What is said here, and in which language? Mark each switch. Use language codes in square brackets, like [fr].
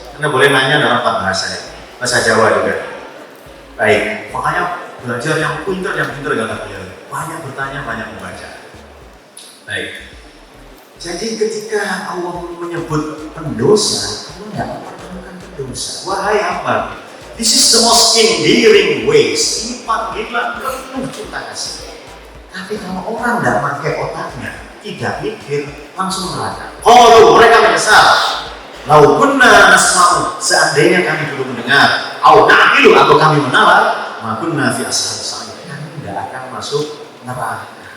[id] Anda boleh nanya dalam 4 bahasa ya. Bahasa Jawa juga. Baik, makanya belajar yang pintar gak beliau. Banyak bertanya, banyak membaca. Baik. Jadi ketika Allah menyebut pendosa, Allah tidak mempertemukan pendosa. Wahai hamba, [en] this is the most endearing ways. [id] Ini panggilan penuh cinta kasih. Tapi kalau orang tidak pakai otaknya, tidak mikir, langsung neraka. [ar] Qalu, [id] mereka menyesal. [ar] Lau kunna nasma'u, [id] seandainya kami dulu mendengar, [ar] au naqilu, [id] atau kami menalar, [ar] ma kunna fi ashabis sa'ir, [id] kami tidak akan masuk neraka.